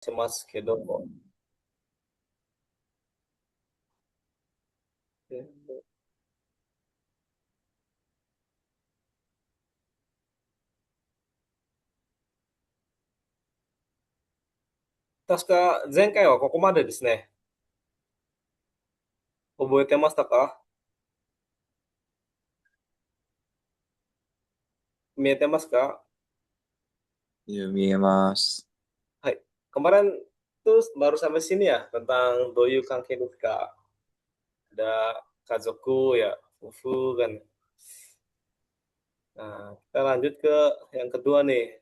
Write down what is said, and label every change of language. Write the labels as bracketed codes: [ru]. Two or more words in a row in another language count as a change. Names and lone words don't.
[ja] ますけど、確か前回はここまでですね。覚えてましたか？見えてますか？ [id] Iya, iya, Mas. Hai. Kemarin tuh baru sampai sini ya tentang [ja] どういう関係です. [id] Ada kazoku ya, [ja] 夫婦 関. [id] Nah, kita lanjut ke yang kedua nih.